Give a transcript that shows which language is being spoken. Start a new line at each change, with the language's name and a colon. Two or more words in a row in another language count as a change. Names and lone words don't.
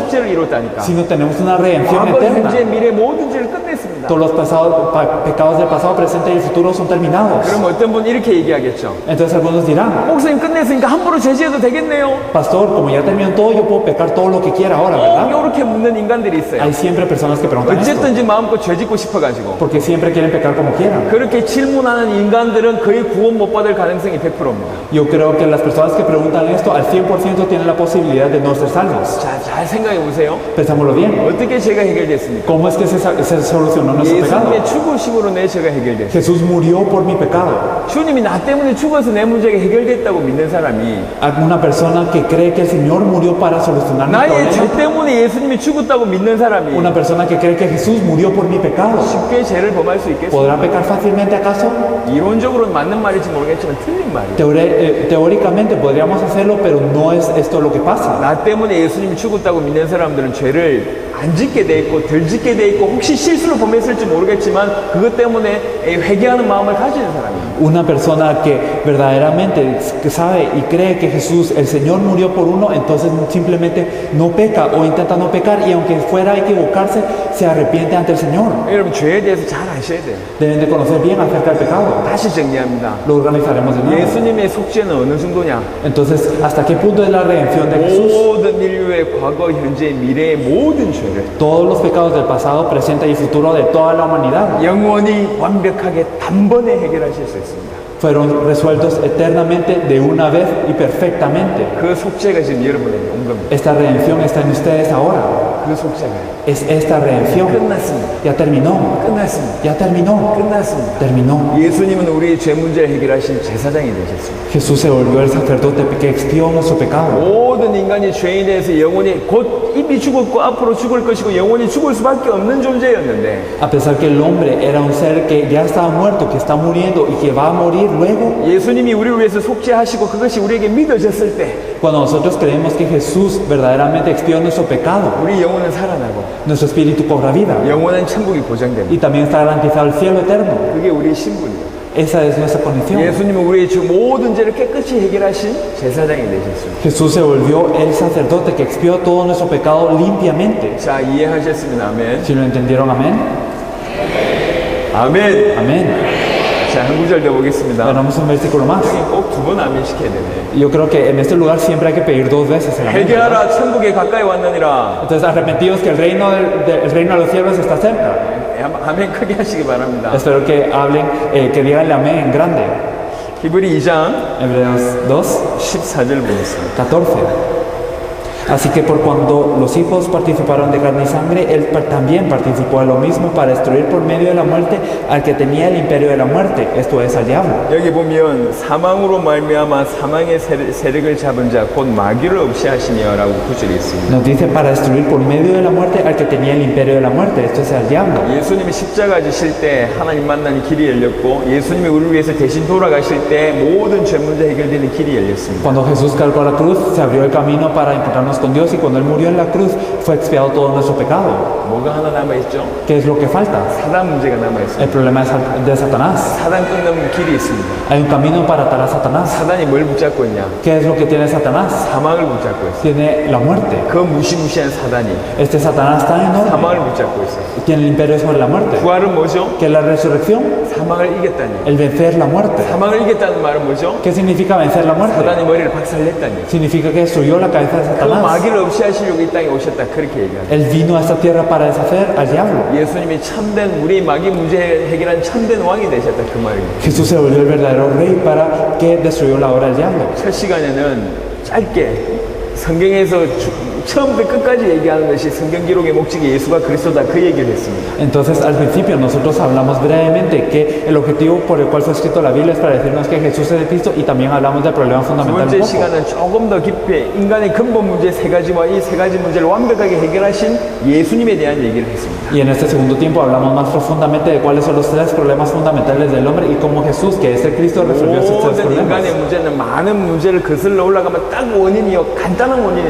Korean: 십자를 이뤘다니까.
Spanish: sino tenemos una redención
Korean: 과거,
Spanish: eterna.
Korean: 현재, 미래 모든 죄를 끝냈습니다.
Spanish: Todos los pecados del pasado, presente y futuro son terminados.
Korean: 그럼 어떤 분 이렇게 얘기하겠죠.
Spanish: Entonces algunos dirán,
Korean: 목사님 끝냈으니까 함부로 죄지어도 되겠네요.
Spanish: pastor, como ya terminó todo, yo puedo pecar todo lo que quiera ahora, ¿verdad?
Korean: 이렇게 묻는 인간들이 있어요.
Spanish: Hay siempre personas que preguntan esto,
Korean: 어쨌든지 마음껏 죄짓고 싶어가지고.
Spanish: porque siempre quieren pecar como quieran.
Korean: 그렇게 질문하는 인간들은 거의 구원 못 받을 가능성이 100%입니다.
Spanish: Yo creo que las personas que preguntan esto al 100% tienen la posibilidad de no ser salvos.
Korean: 자, 잘 생각해 보세요.
Spanish: Pensámoslo bien.
Korean: 어떻게 죄가 해결됐습니까?
Spanish: ¿Cómo es que se solucionó nuestro pecado?
Korean: 예수님의 죽으심으로 내 죄가 해결됐어요.
Spanish: Jesús murió por mi pecado.
Korean: 주님이 나 때문에 죽어서 내 문제가 해결됐다고 믿는 사람이
Spanish: Una persona que cree que el Señor murió para solucionar mi
Korean: 나의 죄
Spanish: problema.
Korean: 때문에 예수님이 죽었다고 믿는 사람이
Spanish: Una persona que cree que Jesús murió por mi pecado.
Korean: 쉽게 죄를 범할 수 있겠습니까?
Spanish: ¿Podrá pecar fácilmente acaso?
Korean: 이론적으로는 맞는 말일지 모르겠지만 틀린 말이에요.
Spanish: Teóricamente podríamos hacerlo, pero no es esto lo que pasa.
Korean: 나 때문에 예수님이 죽었다고 믿는 사람들은 죄를 안 짓게 돼 있고 덜 짓게 돼 있고 혹시 실수를 범했을지 모르겠지만 그것 때문에 회개하는 마음을 가지는 사람이에요.
Spanish: Una persona que verdaderamente sabe y cree que Jesús, el Señor murió por uno, entonces simplemente no peca o intenta no pecar, y aunque fuera a equivocarse, se arrepiente ante el Señor.
Korean: 여러분 죄에 대해서 잘 아셔야 돼요.
Spanish: Deben de conocer bien acerca del pecado.
Korean: 다시 정리합니다.
Spanish: Lo organizaremos de nuevo.
Korean: 예수님의 속죄는 어느 정도냐?
Spanish: Entonces, ¿hasta qué punto es la redención de Jesús?
Korean: 모든 인류의 과거, 현재, 미래의 모든 죄를
Spanish: Todos los pecados del pasado, presente y futuro de toda la humanidad
Korean: 영원히 완벽하게 단번에 해결하실 수 있습니다.
Spanish: fueron resueltos eternamente, de una vez y perfectamente.
Korean: 그 속죄가 지금 여러분에게 온 겁니다.
Spanish: Esta redención está en ustedes ahora.
Korean: 그 속죄가
Spanish: Es esta redención.
Korean: 끝났습니다.
Spanish: Ya terminó.
Korean: 끝났습니다.
Spanish: Ya terminó.
Korean: 끝났습니다.
Spanish: Terminó.
Korean: 예수님은 우리의 죄 문제를 해결하신 제사장이 되셨습니다.
Spanish: Jesús se volvió el sacerdote que expió nuestro pecado.
Korean: 모든 인간이 죄에 대해서 영원히 곧 이미 죽었고 앞으로 죽을 것이고 영원히 죽을 수밖에 없는 존재였는데
Spanish: A pesar que el hombre era un ser que ya estaba muerto, que está muriendo y que va a morir luego,
Korean: 예수님이 우리를 위해서 속죄하시고 그것이 우리에게 믿어졌을 때
Spanish: cuando nosotros creemos que Jesús verdaderamente expió nuestro pecado,
Korean: 우리 영혼은 살아나고
Spanish: nuestro espíritu cobra vida
Korean: 영원한 천국이 보장됩니다.
Spanish: y también está garantizado el cielo eterno.
Korean: 그게 우리의 신분이에요.
Spanish: Esa es nuestra condición.
Korean: 예수님은 우리의 주 모든 죄를 깨끗이 해결하신 제사장이 되셨습니다.
Spanish: Jesús se volvió el sacerdote que expió todo nuestro pecado limpiamente.
Korean: 자, i해하셨으면 아멘.
Spanish: Si lo entendieron, amén.
Korean: 아멘.
Spanish: Amén.
Korean: 자, 한 구절 더 보겠습니다.
Spanish: Tenemos un versículo más.
Korean: 꼭 두 번 아멘 시켜야 되네.
Spanish: Yo creo que en este lugar siempre hay que pedir dos veces el amén.
Korean: 회개하라, 천국에 가까이 왔느니라.
Spanish: Entonces, arrepentidos que el reino de los cielos está cerca.
Korean: 아멘 크게 하시기 바랍니다.
Spanish: Espero que hablen, que digan el amén en grande.
Korean: 히브리 2장
Spanish: Hebreos 2,
Korean: 14절 보겠습니다.
Spanish: 14. Así que por cuando los hijos participaron de carne y sangre, él también participó de lo mismo para destruir por medio de la muerte al que tenía el imperio de la muerte, esto es al diablo.
Korean: 여기 보면 사망으로 말미암아 사망의 세력을 잡은 자 곧 마귀를 없이 하시며라고 구절이 있습니다.
Spanish: Nos dice para destruir por medio de la muerte al que tenía el imperio de la muerte, esto es al diablo.
Korean: 예수님이 십자가 지실 때 하나님 만나는 길이 열렸고 예수님이 우리를 위해서 대신 돌아가실 때 모든 죄 문제 해결되는 길이 열렸습니다.
Spanish: Cuando Jesús cargó la cruz, se abrió el camino para encontrarnos con Dios, y cuando él murió en la cruz, fue expiado todo nuestro pecado.
Korean: 뭐가 하나 남아있죠?
Spanish: ¿Qué es lo que falta?
Korean: 사단 문제가 남아있습니다.
Spanish: El problema de Satanás.
Korean: 사단 끊는 길이 있습니다.
Spanish: Hay un camino para atar a Satanás.
Korean: 사단이 뭘 붙잡고 있냐?
Spanish: ¿Qué es lo que tiene Satanás?
Korean: 사망을 붙잡고 있어요.
Spanish: Tiene la muerte.
Korean: 그 무시무시한 사단이
Spanish: Este Satanás está enorme.
Korean: 사망을 붙잡고 있어요.
Spanish: Tiene el imperio sobre la muerte.
Korean: 부활은 뭐죠?
Spanish: ¿Qué es la resurrección?
Korean: 사망을 이겼다니.
Spanish: El vencer la muerte.
Korean: 사망을 이겼다는 말은 뭐죠?
Spanish: ¿Qué significa vencer la muerte?
Korean: 사단이 머리를 박살냈다니.
Spanish: Significa que destruyó la cabeza de
Korean: 그
Spanish: Satanás.
Korean: 마귀를 없이 하시려고 이 땅에 오셨다 그렇게 얘기합니다.
Spanish: Él vino a esta tierra para deshacer al diablo.
Korean: 예수님이 참된 우리 마귀 문제 해결한 참된 왕이 되셨다 그 말입니다.
Spanish: Jesús se volvió el verdadero rey para que destruyó la obra del diablo.
Korean: 첫 시간에는 짧게 성경에서 처음부터 끝까지 얘기하는 것이 성경 기록의 목적이 예수가 그리스도다 그 얘기를 했습니다.
Spanish: Entonces, al principio nosotros hablamos brevemente que el objetivo por el cual fue escrito la Biblia es para decirnos que Jesús es el Cristo, y también hablamos del problema
Korean: 두
Spanish: fundamental un
Korean: 번째
Spanish: poco.
Korean: 시간은 조금 더 깊이 인간의 근본 문제 세 가지와 이 세 가지 문제를 완벽하게 해결하신 예수님에 대한 얘기를 했습니다.
Spanish: Y en este segundo tiempo hablamos más profundamente de cuáles son los tres problemas fundamentales del hombre y cómo Jesús, que es el Cristo, resolvió esos tres
Korean: 모든 인간의
Spanish: problemas.
Korean: 문제는 많은 문제를 거슬러 올라가면 딱 원인이요 간단한 원인이 나옵니다.